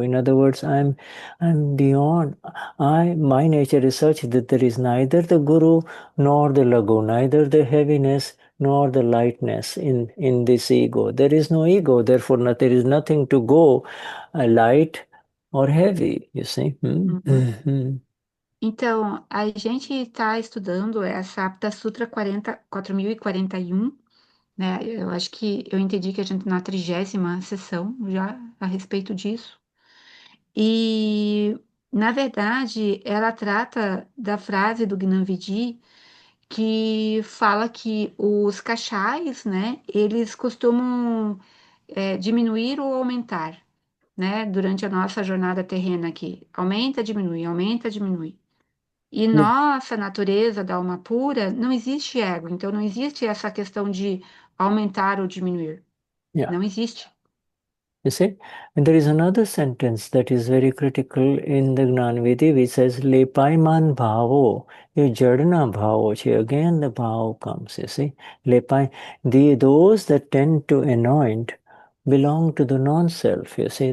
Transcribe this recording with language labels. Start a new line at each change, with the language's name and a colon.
English: In other words, I'm beyond. My nature is such that there is neither the guru nor the lagu, neither the heaviness nor the lightness in this ego. There is no ego, therefore there is nothing to go light or heavy. You see. Uhum.
Portuguese: Então, a gente está estudando essa Apta Sutra 4041, né? Eu acho que eu entendi que a gente na 30ª sessão já a respeito disso. E, na verdade, ela trata da frase do Gnanvidi que fala que os cachais, né, eles costumam diminuir ou aumentar, né, durante a nossa jornada terrena aqui. Aumenta, diminui, aumenta, diminui. E nossa natureza da alma pura não existe ego, então não existe essa questão de aumentar ou diminuir. Yeah. Não existe.
English: You see, and there is another sentence that is very critical in the Gnanvidi which says
Gujarati: Lepaiman bhavo, ye jadana bhavo.
English: Again the bhavo comes, you see. Lepai, those that tend to anoint belong to the non-self, you see.